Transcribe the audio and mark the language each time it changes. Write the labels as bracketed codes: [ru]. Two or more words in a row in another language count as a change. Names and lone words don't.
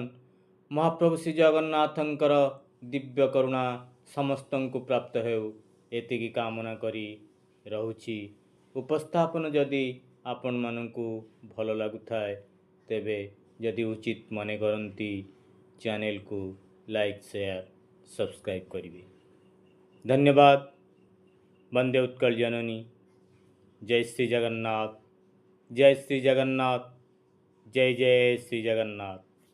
[or] ମହାପ୍ରଭୁ ଶ୍ରୀ ଜଗନ୍ନାଥଙ୍କର ଦିବ୍ୟ କରୁଣା ସମସ୍ତଙ୍କୁ ପ୍ରାପ୍ତ ହେଉ, ଏତିକି କାମନା କରି ରହୁଛି। ଉପସ୍ଥାପନ ଯଦି ଆପଣମାନଙ୍କୁ ଭଲ ଲାଗୁଥାଏ, ତେବେ ଯଦି ଉଚିତ ମନେ କରନ୍ତି ଚ୍ୟାନେଲକୁ [en] like, share, subscribe [or] କରିବେ। ଧନ୍ୟବାଦ। वंदे उत्कल जननी। ଜୟ ଶ୍ରୀ ଜଗନ୍ନାଥ। ଜୟ ଶ୍ରୀ ଜଗନ୍ନାଥ। ଜୟ ଜୟ ଶ୍ରୀ ଜଗନ୍ନାଥ।